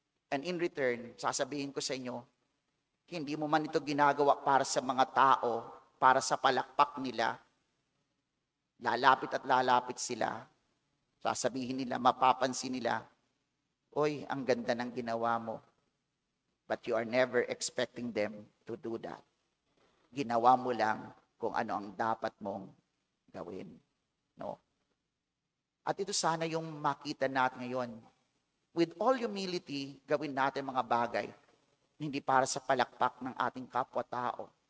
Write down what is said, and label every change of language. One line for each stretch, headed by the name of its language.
English: And in return,
Filipino: sasabihin ko sa inyo, hindi mo man ito ginagawa para sa mga tao, para sa palakpak nila. Lalapit at lalapit sila. Sasabihin nila, mapapansin nila, "Oy, ang ganda ng ginawa mo."
English: But you are never expecting them to do that.
Filipino: Ginawa mo lang kung ano ang dapat mong gawin. No? At ito sana yung makita natin ngayon.
English: With all humility,
Filipino: gawin natin mga bagay hindi para sa palakpak ng ating kapwa-tao.